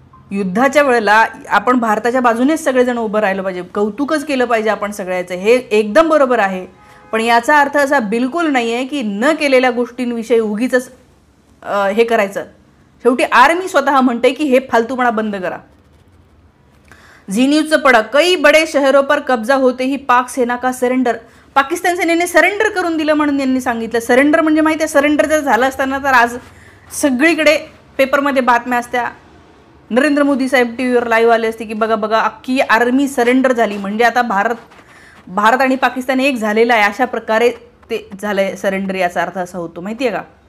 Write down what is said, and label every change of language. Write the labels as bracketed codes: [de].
[mr] युद्धाच्या वेळेला आपण भारताच्या बाजूनेच सगळेजण उभं राहिलं पाहिजे, कौतुकच केलं पाहिजे आपण सगळ्याचं, हे एकदम बरोबर आहे। पण याचा अर्थ असा बिलकुल नाही आहे की न केलेल्या गोष्टींविषयी उगीच हे करायचं। शेवटी आर्मी स्वतः म्हणते की हे फालतूपणा बंद करा। झी न्यूजचं पडा, [hi] कई बडे शहरों पर कब्जा होते ही पाक सेना का सरेंडर। [mr] पाकिस्तान सेनेने सरेंडर करून दिलं म्हणून यांनी सांगितलं। सरेंडर म्हणजे माहिती आहे, सरेंडर जर झालं असताना तर आज सगळीकडे पेपरमध्ये बातम्या असत्या, नरेंद्र मोदी साहेब टीव्हीवर लाईव्ह आले असते की बघा बघा अख्खी आर्मी सरेंडर झाली, म्हणजे आता भारत आणि पाकिस्तान एक झालेला आहे, अशा प्रकारे ते झालंय सरेंडर, याचा अर्थ असा होतो माहिती आहे का।